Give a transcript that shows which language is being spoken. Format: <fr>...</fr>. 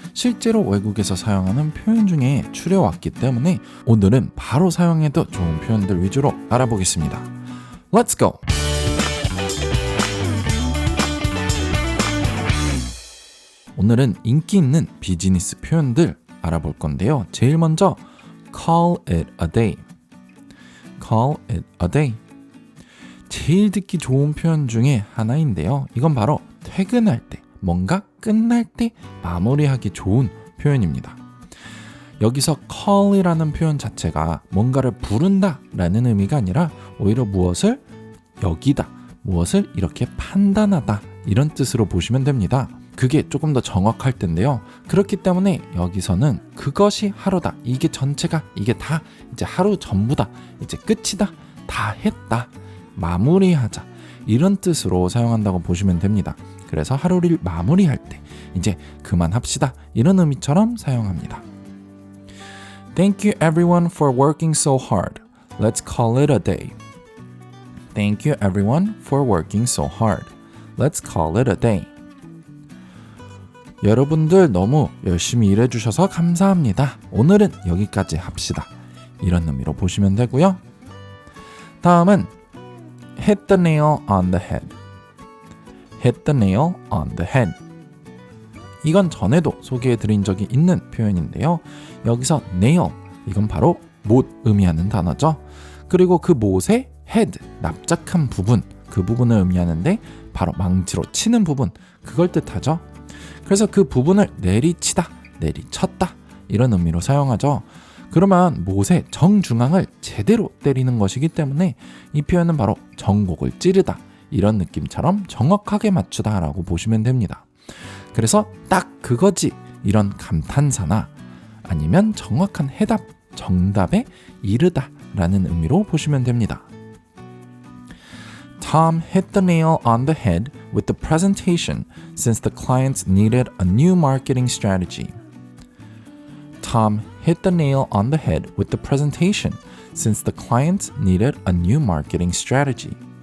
<ko>실제로 외국에서 사용하는 표현 중에 추려왔기 때문에 오늘은 바로 사용해도 좋은 표현들 위주로 알아보겠습니다.</ko> <en>Let's go!</en> <ko>오늘은 인기 있는 비즈니스 표현들 알아볼 건데요. 제일 먼저</ko> <en>call it a day. call it a day.</en> <ko>제일 듣기 좋은 표현 중에 하나인데요. 이건 바로 퇴근할 때, 뭔가 끝날 때 마무리하기 좋은 표현입니다. 여기서 call이라는 표현 자체가 뭔가를 부른다 라는 의미가 아니라 오히려 무엇을 여기다, 무엇을 이렇게 판단하다 이런 뜻으로 보시면 됩니다. 그게 조금 더 정확할 텐데요. 그렇기 때문에 여기서는 그것이 하루다, 이게 전체가, 이게 다 이제 하루 전부다, 이제 끝이다, 다 했다, 마무리하자 이런 뜻으로 사용한다고 보시면 됩니다. 그래서 하루를 마무리할 때 이제 그만합시다 이런 의미처럼 사용합니다.</ko> <en>Thank you everyone for working so hard. Let's call it a day. Thank you everyone for working so hard. Let's call it a day.</en> <ko>여러분들 너무 열심히 일해주셔서 감사합니다. 오늘은 여기까지 합시다. 이런 의미로 보시면 되고요. 다음은</ko> <en>hit the nail on the head. hit the nail on the head.</en> <ko>이건 전에도 소개해드린 적이 있는 표현인데요. 여기서 nail, 이건 바로 못 의미하는 단어죠. 그리고 그 못의 head, 납작한 부분, 그 부분을 의미하는데 바로 망치로 치는 부분, 그걸 뜻하죠. 그래서 그 부분을 내리치다, 내리쳤다 이런 의미로 사용하죠. 그러면 못의 정중앙을 제대로 때리는 것이기 때문에 이 표현은 바로 전곡을 찌르다 이런 느낌처럼 정확하게 맞추다 라고 보시면 됩니다. 그래서 딱 그거지 이런 감탄사나 아니면 정확한 해답, 정답에 이르다 라는 의미로 보시면 됩니다.</ko> <en>Tom hit the nail on the head with the presentation since the clients needed a new marketing strategy. Tom hit the nail on the head with the presentation since the clients needed a new marketing strategy.</en>